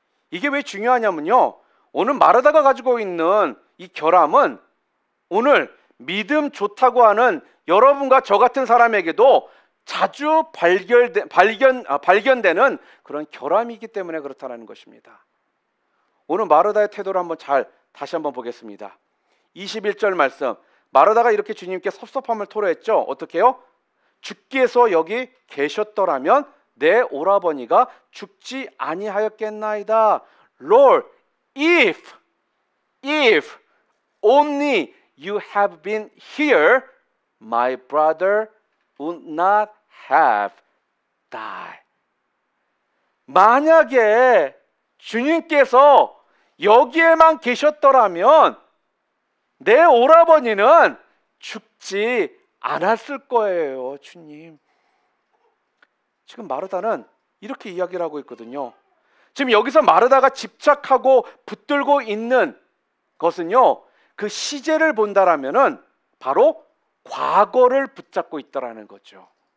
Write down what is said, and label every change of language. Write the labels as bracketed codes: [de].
[ko] 이게 왜 중요하냐면요, 오늘 마르다가 가지고 있는 이 결함은 오늘 믿음 좋다고 하는 여러분과 저 같은 사람에게도 자주 발견되는 그런 결함이기 때문에 그렇다는 것입니다. 오늘 마르다의 태도를 다시 한번 보겠습니다. 21절 말씀, 마르다가 이렇게 주님께 섭섭함을 토로했죠. 어떻게 해요? 주께서 여기 계셨더라면 내 오라버니가 죽지 아니하였겠나이다. [en] Lord, if only you have been here, my brother would not have died. [ko] 만약에 주님께서 여기에만 계셨더라면 내 오라버니는 죽지 않았을 거예요, 주님. 지금 마르다는 이렇게 이야기를 하고 있거든요. 지금 여기서 마르다가 집착하고 붙들고 있는 것은요, 그 시제를 본다라면은 바로 과거를 붙잡고 있다라는 거죠.